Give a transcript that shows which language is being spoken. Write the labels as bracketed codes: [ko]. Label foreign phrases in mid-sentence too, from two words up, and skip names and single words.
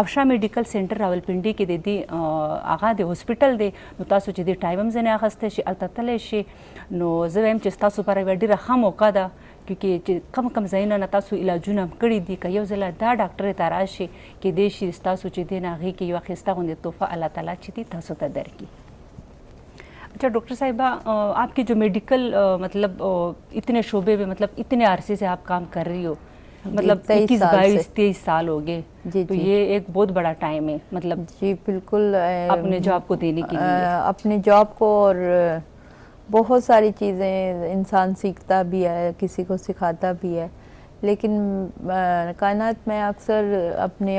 [ps] افشا میډیکل سنټر راولپنډي کې د دې هغه د هسپټل دی نو تاسو چې د ټایم زنه اخستې شي الته تللی شي. نو زه وایم چې تاسو پر ډیره ښه موقع ده کیونکې چې کم ځایونه نه تاسو علاجونه هم کړي دي که یو ځله دا ډاکټر ته راشي کیدای شي ستاسو چې دی نه هغې کې یوه ښایسته غوندې تحفه الله تعالی چې دی تاسو ته درکړي. [ur] اچھا ڈاکٹر صاحبہ آپ کے جو میڈیکل مطلب اتنے شعبے میں مطلب اتنے عرصے سے آپ کام کر رہی ہو مطلب 21-22-23 سال ہو گئے تو یہ ایک بہت بڑا ٹائم ہے مطلب جی بالکل اپنے جاب کو دینے کے لیے اپنے جاب کو اور بہت ساری چیزیں انسان سیکھتا بھی ہے کسی کو سکھاتا بھی ہے لیکن کائنات میں اکثر اپنے